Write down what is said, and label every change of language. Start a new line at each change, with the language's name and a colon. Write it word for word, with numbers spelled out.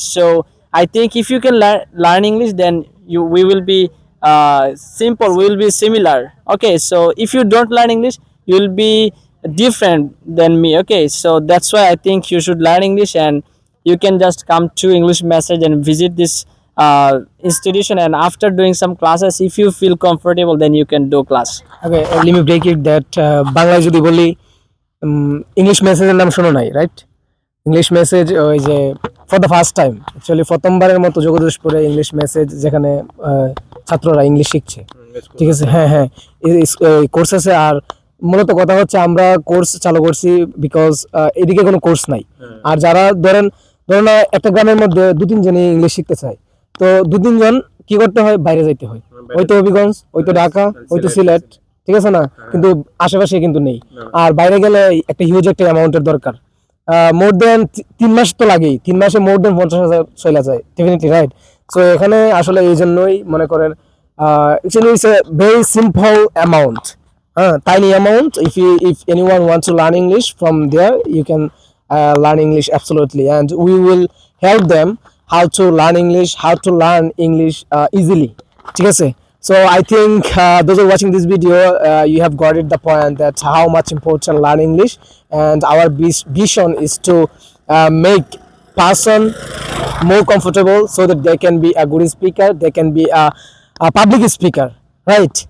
English: So I think if you can learn learn English, then you we will be uh, simple. We will be similar. Okay, so if you don't learn English, you'll be different than me. Okay, so that's why I think you should learn English, and you can just come to English Message and visit this uh, institution, and after doing some classes, if you feel comfortable, then you can do class. Okay let me break it that
Bangla: বাংলায় যদি বলি English মেসেজের নাম শোনো নাই, right? English message ওই যে
English: for the first time actually
Bangla: প্রথমবারের মতো জগদীশপুরে ইংলিশ মেসেজ, যেখানে আহ, ছাত্ররা ইংলিশ শিখছে, ঠিক আছে? হ্যাঁ হ্যাঁ কোর্স আছে। আর মূলত কথা হচ্ছে আমরা কোর্স চালু করছি বিকজ এদিকে কোনো কোর্স নাই। আর যারা ধরেন ধরেন না একটা গ্রামের মধ্যে দু তিনজনই ইংলিশ শিখতে চায়, তো দু তিনজন কি করতে হয়, বাইরে যাইতে হয়, হয়তো হবিগঞ্জ, হয়তো ঢাকা, হয়তো সিলেট, ঠিক আছে না? কিন্তু আশেপাশে কিন্তু নেই। আর বাইরে গেলে একটা হিউজ একটা অ্যামাউন্টের দরকার, মোর দেন তিন মাস তো লাগেই, তিন মাসে মোর দেন পঞ্চাশ হাজার চলে যায় ডেফিনেটলি, রাইট? সো এখানে আসলে এই জন্যই মনে করেন
English: it's a very simple amount,
Bangla: হ্যাঁ,
English: Tiny amount. If you if anyone wants to learn English from there you can learn English absolutely, and we will help them how to learn English, how to learn English easily,
Bangla: ঠিক আছে?
English: So I think uh, those who are watching this video, uh, you have got it the point that how much important learn English, and our vis- vision is to uh, make person more comfortable so that they can be a good speaker, they can be a, a public speaker, right?